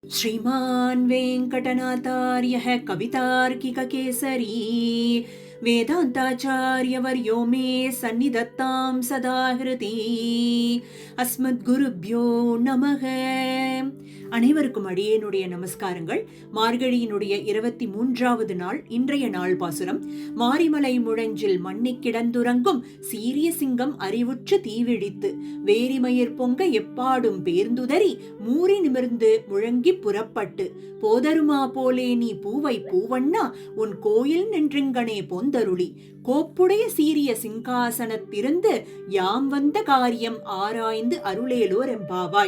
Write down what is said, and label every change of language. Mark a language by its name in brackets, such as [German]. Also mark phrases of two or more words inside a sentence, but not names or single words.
[Sanskrit] श्रीमान् वेङ्कटनाथार्यः कवितार्किककेसरी वेदान्ताचार्यवर्यो मे सन्निधत्तां सदा हृदि अस्मद्குருभ्यो நமக. [Tamil] அனைவருக்கும் அடியேனுடைய நமஸ்காரங்கள். மார்கழியினுடைய 23வது நாள் இன்றைய நாள் பாசுரம். மாரிமலை முழஞ்சில் மண்ணி கிடந்துறங்கும் சீரிய சிங்கம் அறிவுற்று தீவிழித்து வேரிமயிர் பொங்க எப்பாடும் பேர்ந்துதறி மூறி நிமிர்ந்து முழங்கி புறப்பட்டு போதருமா போலே நீ பூவை பூவண்ணா உன் கோயில் நின்றுங்கனே பொந்தருளி கோப்புடைய சீரிய சிங்காசனத்திருந்து யாம் வந்த காரியம் ஆராய்ந்து அருளேலோர் எம்பாவாய்.